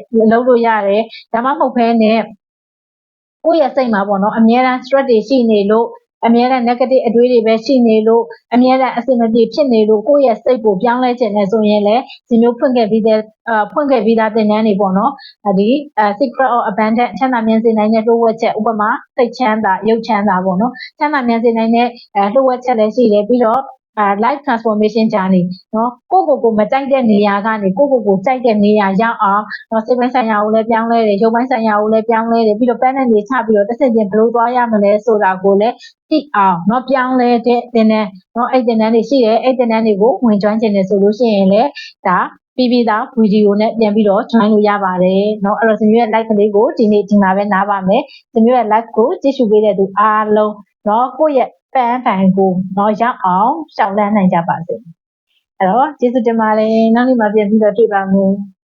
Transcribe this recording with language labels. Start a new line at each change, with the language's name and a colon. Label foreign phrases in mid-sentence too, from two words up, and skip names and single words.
Burmese: လုပ်လို့ရတယ်ဒါမှမဟုတ်ဘဲနဲ့ကိုယ့်ရဲ့စိတ်မှာပေါ့နော်အများအား stress တွေရှိနေလို့အများအား negative အတွေးတွေပဲရှိနေလို့အများအားအစင်မပြေဖြစ်နေလို့ကိုယ့်ရဲ့စိတ်ကိုပြောင်းလဲခြင်းနဲ့ဆိုရင်လည်းဒီမျိုးဖွင့်ခဲ့ပြီးသားသင် တန်းတွေပေါ့နော်ဒီ
English: secret of abundance
Burmese: ချမ်းသာမြင်စေနိုင်တဲ့လှုပ်ဝက်ချက်ဥပမာစိတ်ချမ်းသာရုပ်ချမ်းသာပေါ့နော်ချမ်းသာမြင်စေနိုင်တဲ့လှုပ်ဝက်ချက်လည်းရှိတယ်ပြီးတော့ life
English: transformation journey
Burmese: နော်ကိုမကြိုက်တဲ့နေရာကနေကိုကြိုက်တဲ့နေရာရောက်အောင်နော်စိတ်ပိုင်းဆိုင်ရာကိုလည်းပြောင်းလဲတယ်ရုပ်ပိုင်းဆိုင်ရာကိုလည်းပြော င်းလဲတယ်ပြီးတော့ panel တွေချပြီးတော့တစ်ဆင့်ချင်းဘယ်လိုသွားရမလဲဆိုတာကိုလည်းသိအောင်နော်ပြောင်းလဲတဲ့သင်တန်းနော်အဲ့သင်တန်းတွေရှိတယ်အဲ့သင်တန်းတွေကိုဝင် join ချင်တယ်ဆိုလို့ရှိရင်လည်းဒါပြီးသားဗီဒီယိုနဲ့ပြန်ပြီးတော့ join လို့ရပါတယ်เนาะအဲ့တော့ဇမျိုးရဲ့ like ကလေးကိုဒီနေ့ဒီမှာပဲနားပါမယ်ဇမျိုးရဲ့ like ကိုကြည့်ရှုပေးတဲ့သူအားလုံးเนาะကိုယ့်ရဲ့ပန်းတိုင်ကိုเนาะရောက်အောင်ရှောက်လန်းနိုင်ကြပါစေအဲ့တော့ကျေးဇူးတင်ပါတယ်နောက်နေ့မှပြန်ပြီးတော့တွေ့ပါမယ်